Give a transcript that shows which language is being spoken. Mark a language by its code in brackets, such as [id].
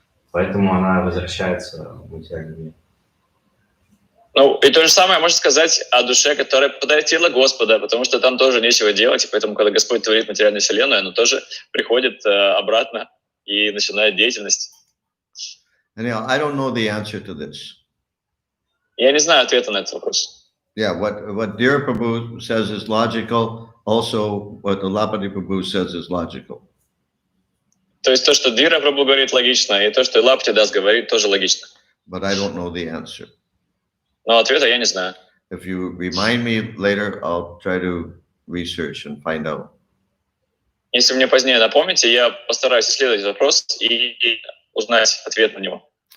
[ru] Поэтому она возвращается в материальный мир. Ну, и то же самое можно сказать о душе, которая попадает в тело Господа, потому что там тоже нечего делать, и поэтому, когда Господь творит материальную вселенную, она тоже приходит обратно и начинает деятельность. [en] Anyhow, I don't know the answer to this. [ru] Я не знаю ответа на этот вопрос. [en] Yeah, what Dhira Prabhu says is logical. Also, what Lapati Prabhu says is logical. [ru] То есть то, что Dhira Prabhu говорит, логично, и то, что Лапати Дас говорит, тоже логично. [en] But I don't know the answer. [ru] Но ответа я не знаю. [en] If you remind me later, I'll try to research and find out. [ru] Если мне позднее напомните, я постараюсь исследовать вопрос и узнать ответ на него.